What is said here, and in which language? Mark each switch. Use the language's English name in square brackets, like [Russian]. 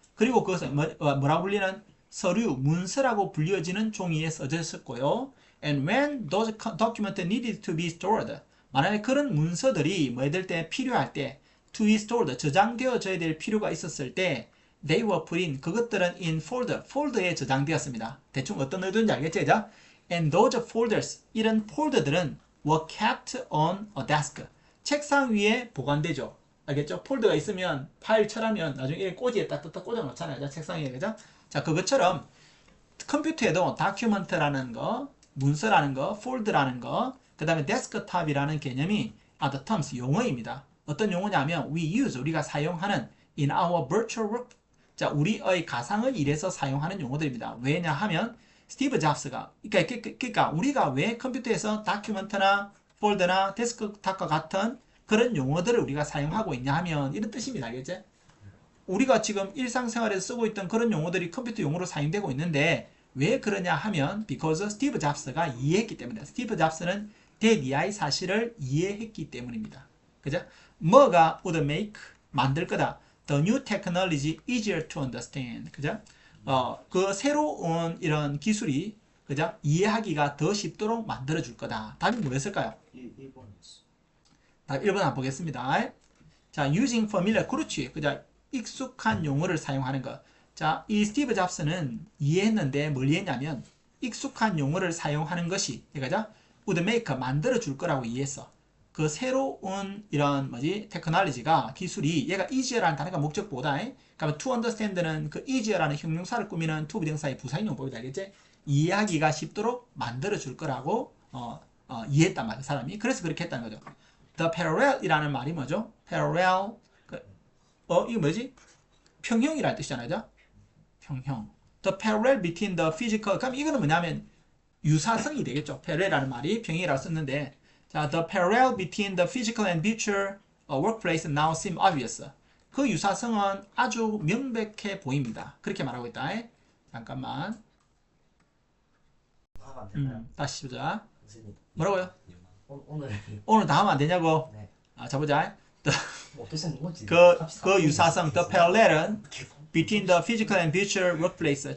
[Korean] 그리고 그것을 뭐라고 불리는 서류, 문서라고 불려지는 종이에 써져 있었고요. [English] And when those documents needed to be stored, [Korean] 만약에 그런 문서들이 뭐 될 때 필요할 때 [English] to be stored, [Korean] 저장되어져야 될 필요가 있었을 때 [English] they were put in, 그것들은 in folder, [Korean] 폴더에 저장되었습니다. 대충 어떤 의도인지 알겠죠? 그죠? [English] And those folders, [Korean] 이런 폴더들은 [English] were kept on a desk, [Korean] 책상 위에 보관되죠. 알겠죠? 폴더가 있으면 파일처라면 나중에 이렇게 꼬지에 딱딱딱 꽂아 놓잖아요. 책상 위에, 그죠? 자, 그것처럼 컴퓨터에도 다큐멘트라는 거, 문서라는 거, 폴드라는 거, 그 다음에 데스크탑이라는 개념이 [English] are the terms, [Korean] 용어입니다. 어떤 용어냐면 we use, 우리가 사용하는 [English] in our virtual work, [Korean] 자, 우리의 가상의 일에서 사용하는 용어들입니다. 왜냐 하면 스티브 잡스가, 그러니까 우리가 왜 컴퓨터에서 다큐멘트나 폴더나 데스크탑과 같은 그런 용어들을 우리가 사용하고 있냐 하면 이런 뜻입니다. 알겠지? 우리가 지금 일상생활에서 쓰고 있던 그런 용어들이 컴퓨터 용어로 사용되고 있는데 왜 그러냐 하면 because 스티브 잡스가 이해했기 때문이다. 스티브 잡스는 대미아의 사실을 이해했기 때문입니다. 그죠? 뭐가 [English] would make, [Korean] 만들 거다. [English] The new technology easier to understand. [Korean] 그죠? 그 새로운 이런 기술이, 그죠? 이해하기가 더 쉽도록 만들어줄 거다. 답이 뭐였을까요? 1번이었어. 답 1번 한번 보겠습니다. 자, [English] using familiar, [Korean] 그렇지. 그죠? 익숙한 용어를 사용하는 것. 자, 이 스티브 잡스는 이해했는데 뭘 이해했냐면 익숙한 용어를 사용하는 것이, 그죠? [English] would make, [Korean] 만들어줄 거라고 이해했어. 그 새로운 이런 테크놀로지가, 기술이, 얘가 easier라는 단어가 목적보다, 그러니까 to understand는 그 easier라는 형용사를 꾸미는 to 비동사의 부사인 용법이다. 알겠지? 이해하기가 쉽도록 만들어줄 거라고 이해했단 말이야, 사람이. 그래서 그렇게 했다는 거죠. The parallel이라는 말이 뭐죠? parallel, 이거 뭐지? 평형이라는 뜻이잖아요, 그죠? 평형. The parallel between the physical, 그럼 이거는 뭐냐면 유사성이 되겠죠. parallel이라는 말이 평형이라고 썼는데, [English] 자, the parallel between the physical and virtual workplace now seem obvious. [Korean] 그 유사성은 아주 명백해 보입니다. 그렇게 말하고 있다. 잠깐만. 다음 안 되나요? 다시 보자. 선생님. 뭐라고요? 오늘 다 하면 안 되냐고? 네. 자, 보자. 어떻게 생긴 건지. 그 유사성, [English] the parallel은 between the physical and virtual workplace.